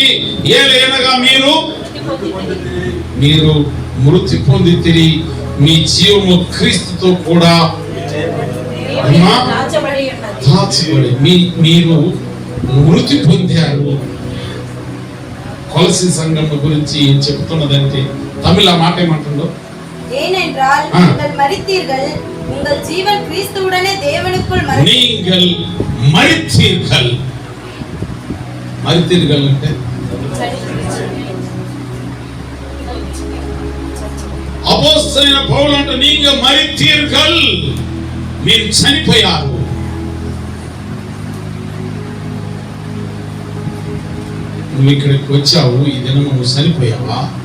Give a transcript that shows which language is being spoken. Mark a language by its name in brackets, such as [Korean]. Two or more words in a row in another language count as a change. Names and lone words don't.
[Telugu] ఏలైనగా మీరు మృతి పొందితిరి, మీ జీవము క్రీస్తుతో కూడా దాచబడి మీరు మృతి పొందారు. కొలసి సంఘం గురించి ఏం చెప్తున్నదంటే, తమిళ మాట ఏమంటుందో, [Tamil] ஏனென்றால் நீங்கள் மரித்தீர்கள், உங்கள் ஜீவன் கிறிஸ்துவுடனே தேவனுக்குள் நீங்கள் மரித்தீர்கள். [Telugu] మరితీర్గల్ అంటే అపోస్తలుడైన పౌలు అంటే [Tamil] நீங்க மரித்தீர்கள், [Telugu] మీరు చనిపోయారు. నువ్వు ఇక్కడికి వచ్చావు, ఈ దినం నువ్వు చనిపోయావా?